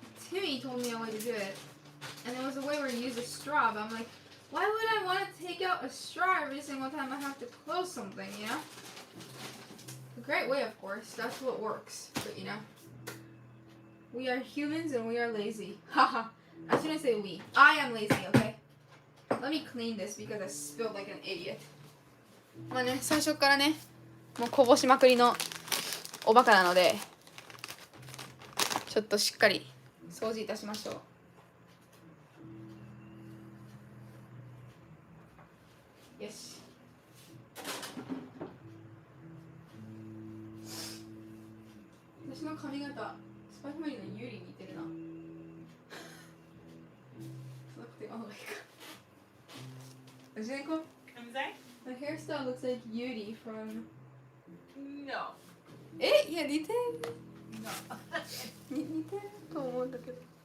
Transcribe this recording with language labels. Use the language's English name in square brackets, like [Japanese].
[English] Timmy told me a way to do it, and there was a way where you use a straw, but I'm like, why would I want to take out a straw every single time I have to close something, you know? A great way, of course. That's what works, but you know. We are humans and we are lazy. Haha. I shouldn't say we. I am lazy, okay? Let me clean this because I spilled like an idiot. [Japanese] まあね、最初からね、もうこぼしまくりのおバカなので、ちょっとしっかり掃除いたしましょう。よし。私の髪型スパイファミリーのユリに似てるな。そんなこと言わんほうがいいか。私ね、こう [English] I'm sorry? My hairstyle looks like Yuri from... No. [Japanese] いや、似てる。 [English] No. [Japanese] 似てると思うんだけど。